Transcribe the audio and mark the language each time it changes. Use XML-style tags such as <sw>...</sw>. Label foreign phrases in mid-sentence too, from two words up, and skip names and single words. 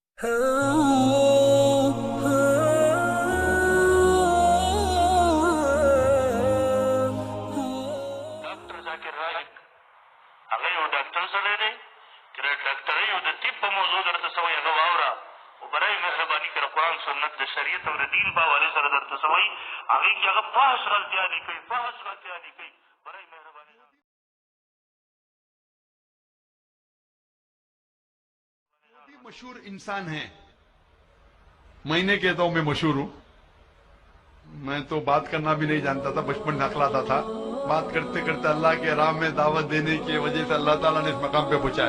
<ps>ذاکر رائق هغه یو ډاکټر سره دی چې د ډاکټرۍ او د طب په موضوع درته څه وایي هغه واوره او برای مهرباني که د قرآن سنت د شریعت او د دین په حوالې سره درته څه وایي هغې کښې هغه فحش غلطیانې کوي برای مهرباني</ps> <ur>مشہور انسان ہیں. میں نے کہتا ہوں میں مشہور ہوں. میں تو بات کرنا بھی نہیں جانتا تھا, بچپن میں اخلاتا تھا. بات کرتے کرتے اللہ کے راہ میں دعوت دینے کی وجہ سے اللہ تعالیٰ نے اس مقام پہ پہنچایا.</ur>